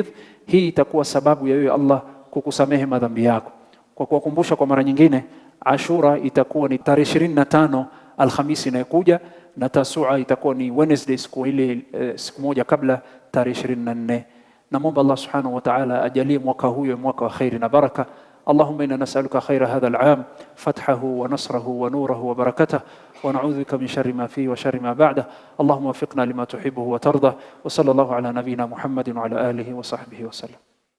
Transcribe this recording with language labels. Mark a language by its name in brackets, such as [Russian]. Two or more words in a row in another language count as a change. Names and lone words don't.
[Swahili] Hii itakuwa sababu ya wewe Allah kukusamehe madhambi yako. Kwa kuwakumbusha kwa mara nyingine, Ashura itakuwa ni tarehe 25 Alhamisi inayokuja, na Tasua itakuwa ni Wednesday, siku ile siku moja kabla, tarehe 24. Naomba Allah [Arabic] سبحانه وتعالى [Swahili] ajalie mwaka huu mwaka wa khairi na baraka. [Arabic] اللهم إنا نسألك خير هذا العام، فتحه ونصره ونوره وبركته، ونعوذ بك من شر ما فيه وشر ما بعده. اللهم وفقنا لما تحبه وترضى، وصلى الله على نبينا محمد وعلى آله وصحبه وسلم.